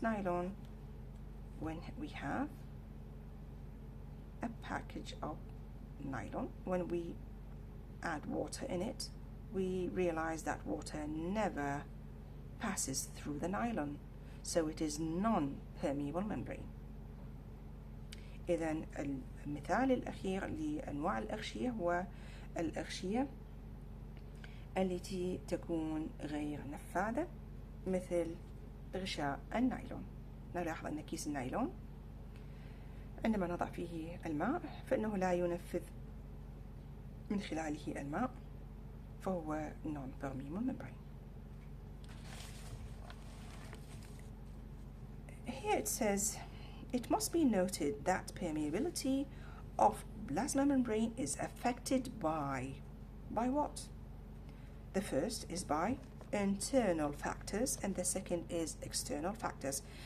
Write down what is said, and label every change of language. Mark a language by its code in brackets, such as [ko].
[en] Nylon, when we have a package of nylon, when we add water in it, we realize that water never passes through the nylon, so it is non-permeable membrane. [ar] إذن المثال الأخير لأنواع الأغشية هو الأغشية التي تكون غير نفاذة مثل غشاء النايلون. نلاحظ أن كيس النايلون عندما نضع فيه الماء فإنه لا ينفذ من خلاله الماء، فهو [en] non-permeable membrane. Here it says, it must be noted that permeability of plasma membrane is affected by what? The first is by internal factors and the second is external factors.